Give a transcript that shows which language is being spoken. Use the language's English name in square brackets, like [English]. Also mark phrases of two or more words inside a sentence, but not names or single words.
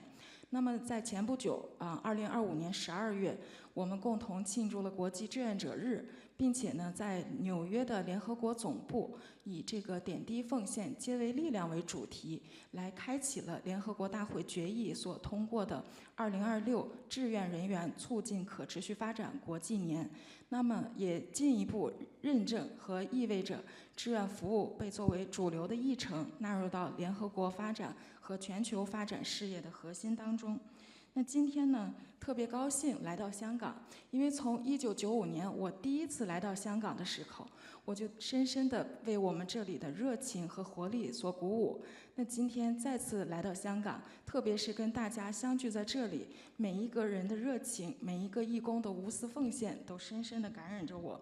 [Chinese] 那麼在前不久，2025年12月，我們共同慶祝了國際志願者日，並且呢，在紐約的聯合國總部，以這個點滴奉獻皆為力量為主題，來開啟了聯合國大會決議所通過的2026志願人員促進可持續發展國際年。那麼也進一步認證和意味着志願服務被作為主流的議程納入到聯合國發展和全球發展事業的核心當中。那今天呢，特别高兴来到香港，因为从1995年我第一次来到香港的时候，我就深深地为我们这里的热情和活力所鼓舞。那今天再次来到香港，特别是跟大家相聚在这里，每一个人的热情，每一个义工的无私奉献，都深深地感染着我。